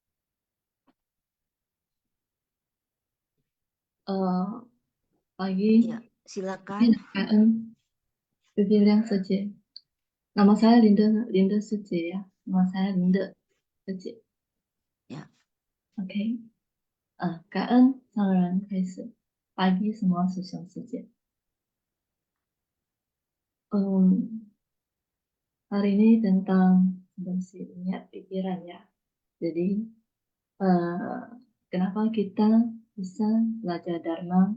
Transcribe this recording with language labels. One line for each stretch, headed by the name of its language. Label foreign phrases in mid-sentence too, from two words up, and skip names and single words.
Indonesian: Pagi, Ya, silakan. KM Pavilion Suci. Nama saya Linda Suci ya. Nama saya Linda Suci. Ya. OK，
Chinese: 感恩上人开始。
Indonesian: Pagi semua sosial Suci. Hari ini tentang bersih niat pikiran ya. Jadi kenapa kita bisa belajar Dharma?